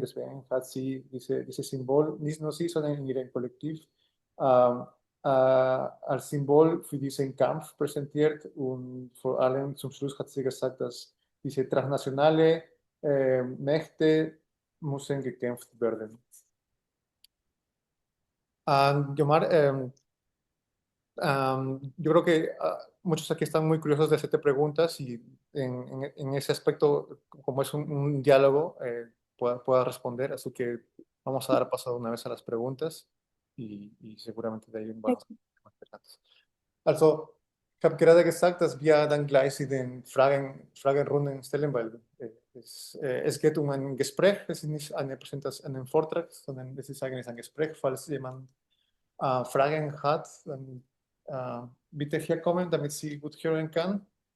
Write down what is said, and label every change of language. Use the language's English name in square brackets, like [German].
[German] Deswegen hat sie dieses Symbol, nicht nur sie, sondern in ihrem Kollektiv, ähm, als Symbol für diesen Kampf präsentiert. Und vor allem zum Schluss hat sie gesagt, dass diese transnationale Mächte müssen gekämpft werden. [Spanish] Yomar, yo creo que muchos aquí están muy curiosos de hacerte preguntas y en ese aspecto, como es un diálogo, pueda responder. Así que vamos a dar paso de una vez a las preguntas y seguramente de ahí van a ser más interesantes. [German] Also, ich habe gerade gesagt, dass wir dann gleich in den Fragenrunden stellen, weil es geht um ein Gespräch, es ist nicht eine Präsentation, ein Vortrag, sondern es ist eigentlich ein Gespräch. Falls jemand Fragen hat, dann bitte hier kommen, damit sie gut hören kann.